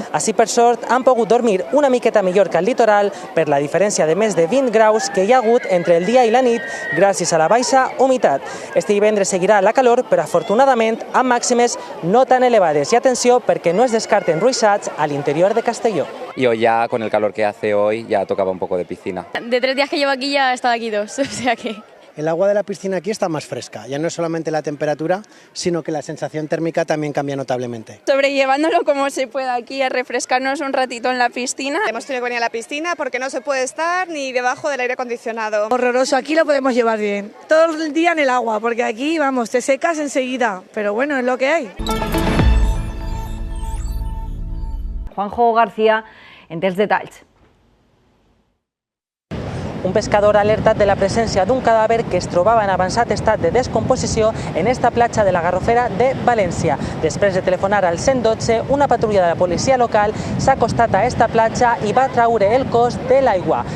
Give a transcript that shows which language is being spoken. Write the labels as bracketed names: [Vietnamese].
[Catalan] Així, per sort, han pogut dormir una miqueta millor que al litoral per la diferència de més de 20 graus que hi ha hagut entre el dia i la nit gràcies a la baixa humitat. Este divendres seguirà la calor, però afortunadament amb màximes no tan elevades. I atenció, perquè no es descarten ruixats a l'interior de Castelló. [Spanish] Yo ya, con el calor que hace hoy, ya tocaba un poco de piscina. De 3 días que llevo aquí ya he estado aquí 2, o sea que... El agua de la piscina aquí está más fresca, ya no es solamente la temperatura, sino que la sensación térmica también cambia notablemente. Sobrellevándolo como se pueda aquí, a refrescarnos un ratito en la piscina. Hemos tenido que venir a la piscina porque no se puede estar ni debajo del aire acondicionado. Horroroso, aquí lo podemos llevar bien. Todo el día en el agua, porque aquí, vamos, te secas enseguida, pero bueno, es lo que hay. [Catalan] Juanjo García en dels detalls. Un pescador ha alertat de la presència d'un cadàver que es trobava en avançat estat de descomposició en esta platja de la Garrofera de València. Després de telefonar al 112, una patrulla de la policia local s'ha acostat a esta platja i va traure el cos de l'aigua.